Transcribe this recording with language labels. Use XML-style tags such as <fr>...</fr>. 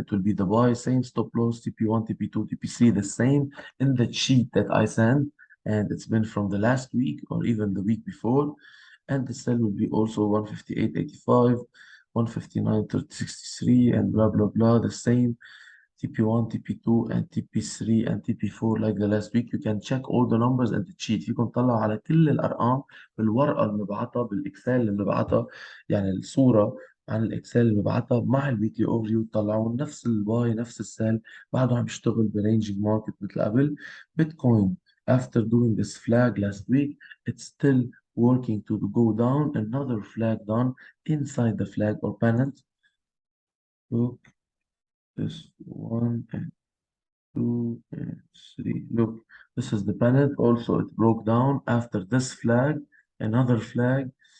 <en>It will be the buy, same stop loss, TP1, TP2, TP3, the same in the sheet that I sent, and it's been from the last week or even the week before. And the sell will be also 158.85, 159.63, and blah blah blah, the same TP1, TP2, and TP3 and TP4 like the last week. You can check all the numbers and the cheat.</en> <ar>فيكم تطلعوا على كل الأرقام بالورقة المبعثة بالإكسل اللي مبعثة، يعني الصورة عن الإكسل اللي مبعثة مع الويكلي أوفريو، تطلعوا نفس الباي نفس السيل، بعده عم يشتغل برينجينج ماركت مثل قبل.</ar> <en>Bitcoin after doing this flag last week, it's still working to go down. Another flag done inside the flag or pennant. Look, this one and two and three. Look, this is the pennant. Also, it broke down after this flag, another flag.</en>